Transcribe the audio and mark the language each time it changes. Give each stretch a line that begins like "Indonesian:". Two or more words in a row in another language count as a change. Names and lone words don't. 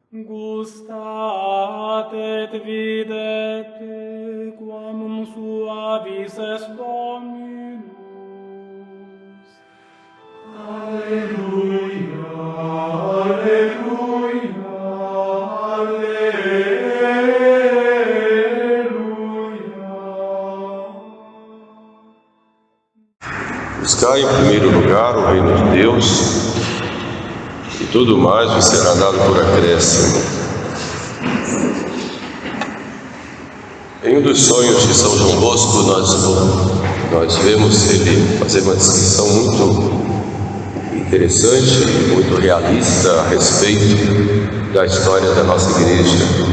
Latin: Gustat et videte quam suavis est Dominus. Alleluia, alleluia, alleluia.
Portuguese: Buscai em primeiro lugar o reino de Deus, e tudo mais vos será dado por acréscimo. Em um dos sonhos de São João Bosco, nós vemos ele fazer uma descrição muito interessante, muito realista a respeito da história da nossa igreja.